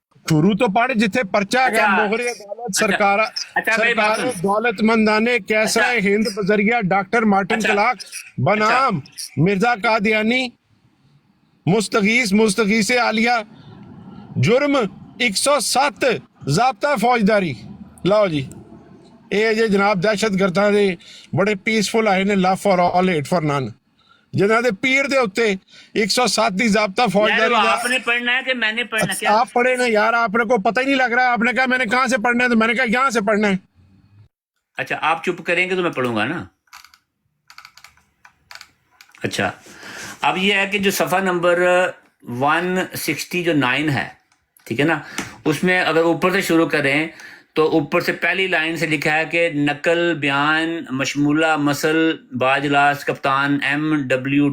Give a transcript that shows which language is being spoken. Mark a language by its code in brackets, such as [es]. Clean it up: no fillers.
[hi] शुरू तो पढ़ जिथे पर्चा है मोहरे अदालत सरकार दौलतमंदाने कैसरा हिंद बजरिया डॉक्टर मार्टिन क्लार्क बनाम मिर्जा कादियानी मुस्तगीस आलिया जुर्म 107 ज़ाब्ता फौजदारी। लो जी [pa] ਇਹ ਜੇ ਜਨਾਬ ਦਹਿਸ਼ਤਗਰਦਾਂ ਦੇ ਬੜੇ ਪੀਸਫੁਲ ਆਏ ਨੇ, ਲਵ ਫॉर ਆਲ ਹੇਟ ਫॉर ਨਨ, ਜਿਨ੍ਹਾਂ ਦੇ ਪੀਰ ਦੇ ਉੱਤੇ 107 ਦੀ ਜ਼ਾਬਤਾ फौजदारी। [hi] आपने पढ़ना है कि मैंने पढ़ना? क्या आप पढ़े ना यार, आपने को पता ही नहीं लग रहा है। आपने कहा मैंने कहाँ से पढ़ना है, तो मैंने कहा यहाँ से पढ़ना है। अच्छा आप चुप करेंगे तो मैं पढ़ूंगा ना। अच्छा अब ये है कि जो सफ़ा नंबर 169 है, ठीक है ना, उसमें अगर ऊपर से शुरू करें तो ऊपर से पहली लाइन से लिखा है कि नकल बयान मशमूला मसल बाजलास कप्तान M.W.